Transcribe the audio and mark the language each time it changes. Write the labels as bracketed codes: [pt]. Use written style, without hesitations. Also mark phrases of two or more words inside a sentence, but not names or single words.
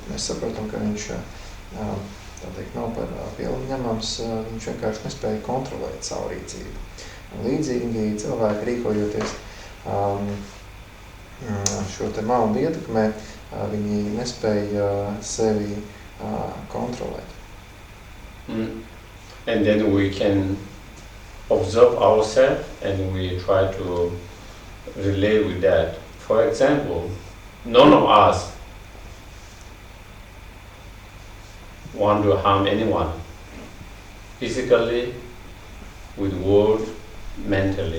[lv] Mēs saprotam, ka viņš tā teikt, nav par pilnu ņemams, viņš vienkārši nespēja kontrolēt savu rīcību. Līdzīgi cilvēki rīkojoties šo te maldu ietekmē, viņi nespēja sevi kontrolēt. [en] And then we can observe ourselves and we try to relate with that. For example, none of us want to harm anyone, physically, with word, mentally.